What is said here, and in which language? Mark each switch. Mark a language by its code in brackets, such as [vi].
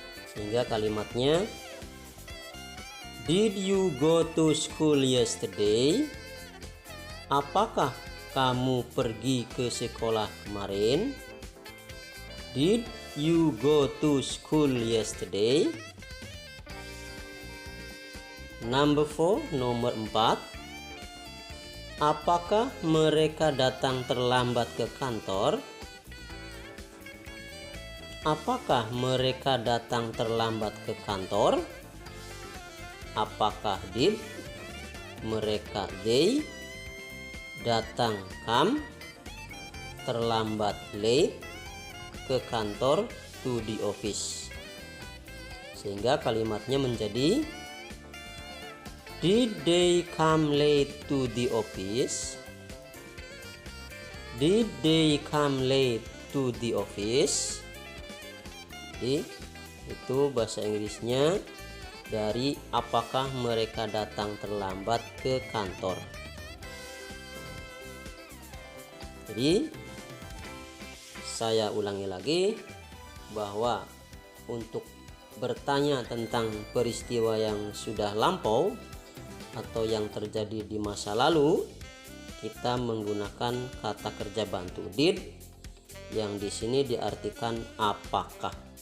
[id] Sehingga kalimatnya, [en] did you go to school yesterday? [id] Apakah kamu pergi ke sekolah kemarin? [en] Did you go to school yesterday? Number 4, [id] nomor 4. Apakah mereka datang terlambat ke kantor? Apakah mereka datang terlambat ke kantor? Apakah did, mereka they, datang come, terlambat late, ke kantor [en] to the office. [id] Sehingga kalimatnya menjadi, [en] did they come late to the office? Did they come late to the office? [id] Jadi itu bahasa Inggrisnya dari apakah mereka datang terlambat ke kantor. Jadi saya ulangi lagi bahwa untuk bertanya tentang peristiwa yang sudah lampau atau yang terjadi di masa lalu, kita menggunakan kata kerja bantu did yang di sini diartikan apakah.